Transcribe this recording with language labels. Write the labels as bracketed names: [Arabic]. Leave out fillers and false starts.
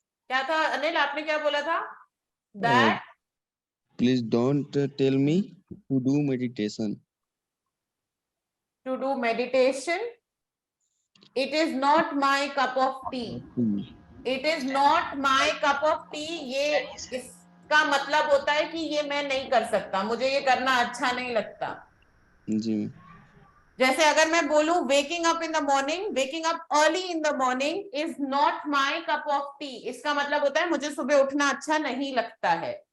[Hindi] क्या था अनिल, आपने क्या बोला था? [English] That Please don't tell me to do meditation. to do meditation, it is not my cup of tea. It is not my cup of tea. [Hindi] ये इसका मतलब होता है कि ये मैं नहीं कर सकता, मुझे ये करना अच्छा नहीं लगता. जी मैम. जैसे अगर मैं बोलूं [English] waking up in the morning, waking up early in the morning is not my cup of tea, [Hindi] इसका मतलब होता है मुझे सुबह उठना अच्छा नहीं लगता है.